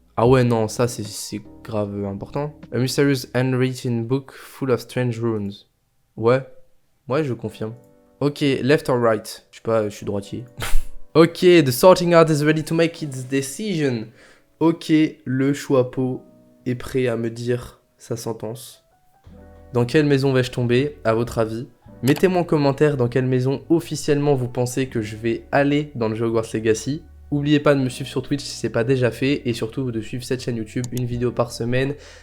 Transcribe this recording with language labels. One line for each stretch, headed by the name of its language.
French: Ah ouais, non, ça c'est grave important.
English: A mysterious handwritten book full of strange runes.
French: Ouais, je confirme.
English: Ok, left or right?
French: Je sais pas, je suis droitier.
English: Ok, the sorting out is ready to make its decision.
French: Ok, le choix-peau est prêt à me dire sa sentence. Dans quelle maison vais-je tomber, à votre avis? Mettez-moi en commentaire dans quelle maison officiellement vous pensez que je vais aller dans le jeu Hogwarts Legacy. N'oubliez pas de me suivre sur Twitch si c'est pas déjà fait et surtout de suivre cette chaîne YouTube, une vidéo par semaine.